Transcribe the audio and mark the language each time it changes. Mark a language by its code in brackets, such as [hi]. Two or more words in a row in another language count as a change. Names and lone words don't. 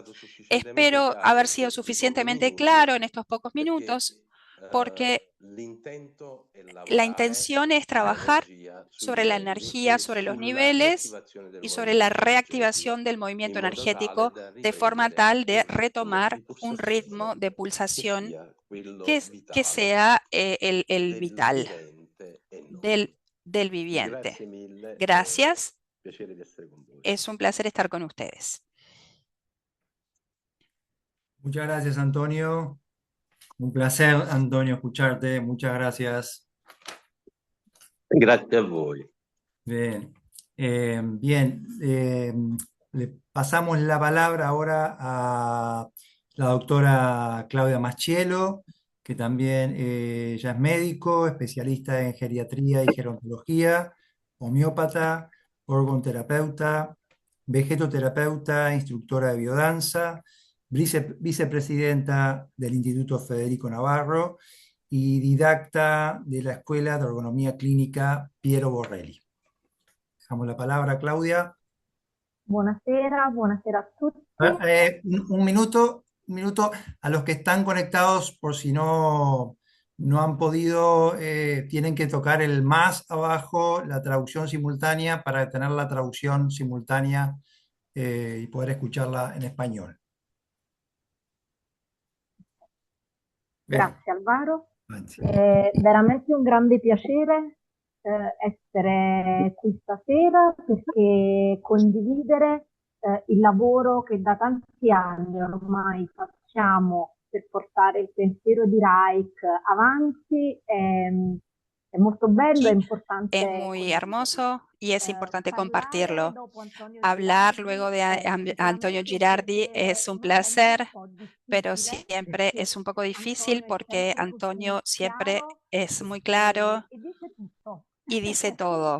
[es] Espero haber sido suficientemente claro en estos pocos minutos, porque la intención es trabajar sobre la energía, sobre los niveles y sobre la reactivación del movimiento energético de forma tal de retomar un ritmo de pulsación que sea el vital del viviente. Gracias. Es un placer estar con ustedes. Muchas gracias, Antonio. Un placer, Antonio, escucharte. Muchas gracias. [it] Grazie a voi. [es] Bien. Le pasamos la palabra ahora a la doctora Claudia Mascielo, que también ella es médico, especialista en geriatría y gerontología, homeópata, orgonoterapeuta, vegetoterapeuta, instructora de biodanza, vicepresidenta del Instituto Federico Navarro y didacta de la Escuela de Ergonomía Clínica Piero Borrelli. Dejamos la palabra a Claudia. [it] Buonasera a tutti. [es] Un minuto a los que están conectados, por si no han podido, tienen que tocar el más abajo, la traducción simultánea, para tener la traducción simultánea y poder escucharla en español. [it] Grazie Alvaro, Anzi. è veramente un grande piacere essere qui stasera perché condividere il lavoro che da tanti anni ormai facciamo per portare il pensiero di Reich avanti è molto bello, è importante. [es] Es muy hermoso y es importante compartirlo. Hablar luego de Antonio Girardi es un placer, pero siempre es un poco difícil porque Antonio siempre es muy claro y dice todo.